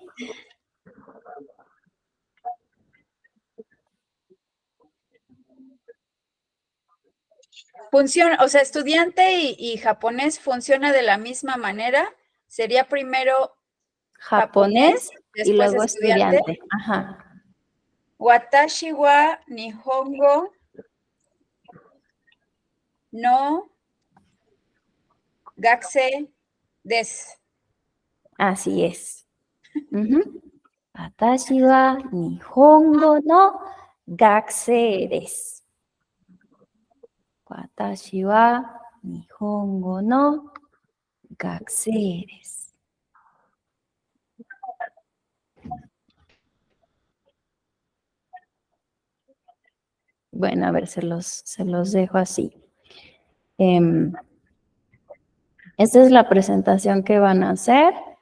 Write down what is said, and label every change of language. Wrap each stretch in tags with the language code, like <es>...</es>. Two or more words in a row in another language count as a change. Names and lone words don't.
<es>Funciona, o sea, estudiante y japonés funciona de la misma manera. Sería primero Japonés y después luego estudiante. estudiante. Ajá.</es> <ja>私は日本語のGaxeです.</ja> <es>Así es. Ujú.</es> <ja>私は日本語の学生です. 私は日本語の学生です.</ja> <es>Bueno, a ver, se los dejo así. Esta es la presentación que van a hacer.</es>